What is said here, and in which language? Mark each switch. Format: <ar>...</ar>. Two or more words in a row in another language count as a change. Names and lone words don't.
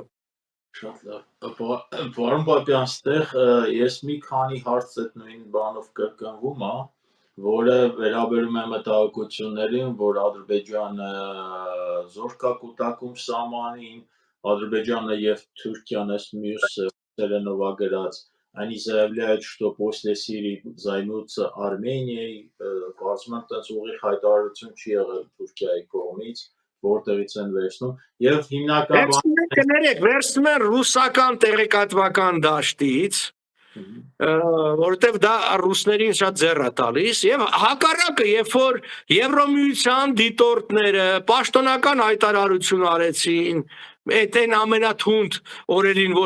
<hy>Շատ լավ, Պարոն Պապյան, ստեղ ես մի քանի հարց այդ նույն բանով կրկնվում է, որը վերաբերում է մտահոգություններին, որ Ադրբեջանը զորք է կուտակում սահմանին, Ադրբեջանը եւ Թուրքիան այս մյուս Սելենովա գրած</hy> <ru>они заявляют, что после Сирии займутся Арменией,</ru> <hy>կարծում եմ տենց ուղիղ հայտարարություն չի եղել Թուրքիայի կողմից, որտեղից են վերցնում, եւ հիմնական վերցնում են ռուսական տեղեկատվական դաշտից, որովհետև դա ռուսներին շատ ձեռ է տալիս եւ հակառակը, երբ որ Եվրոմիության դիտորդները պաշտոնական հայտարարություն արեցին, այդ այն ամենաթունդ օրերին, որ</hy>